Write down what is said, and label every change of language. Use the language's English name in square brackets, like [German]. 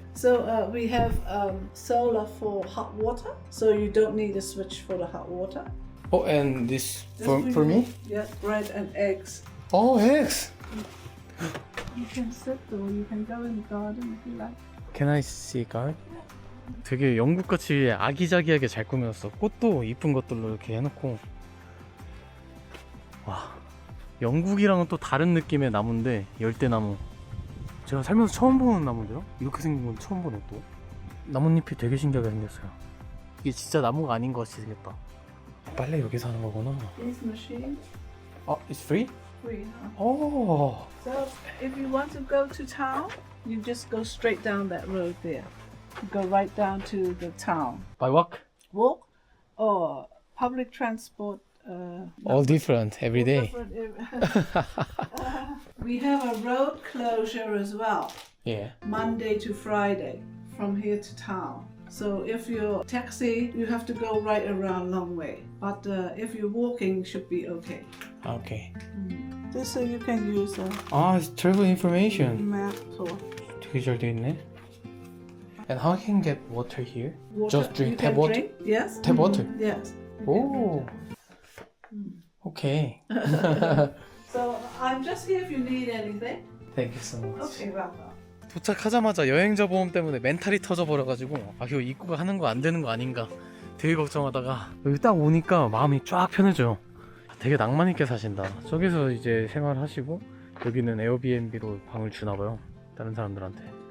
[English] So we have solar for hot water, so you don't need a switch for the hot water. Oh, and this Just for me? Yeah, bread and eggs. Oh, eggs. You can sit or you can go in the garden if you like. Can I see garden? [Korean] 되게 영국같이 아기자기하게 잘 꾸몄어. 꽃도 이쁜 것들로 이렇게 해놓고. 와, 영국이랑은 또 다른 느낌의 나무인데 열대나무. 제가 살면서 처음 보는 나무인데요? 이렇게 생긴 건 처음 보네 또. 나뭇잎이 되게 신기하게 생겼어요. 이게 진짜 나무가 아닌 것 같이 생겼다. 빨래 여기서 하는 거구나. [English] These machines It's free? free. Oh. So if you want to go to town, you just go straight down that road there. You go right down to the town. By walk? Walk or public transport. All different every day. We have a road closure as well, Yeah. Monday to Friday, from here to town. So if you're taxi, you have to go right around long way. But if you're walking, should be okay. Okay. This you can use a It's travel information. map or [Korean] 되게 잘 돼 있네. [English] And how can you get water here? water. Just drink You tap can water? drink, yes. Tap water? Yes. Oh. Okay. So I'm just here if you need anything. Thank you so much. Okay, welcome. [Korean] 도착하자마자 여행자 보험 때문에 멘탈이 터져버려가지고 아 이거 입구가 하는 거 안 되는 거 아닌가 되게 걱정하다가 여기 딱 오니까 마음이 쫙 편해져요. 되게 낭만 있게 사신다. 저기서 이제 생활하시고 여기는 에어비앤비로 방을 주나봐요, 다른 사람들한테.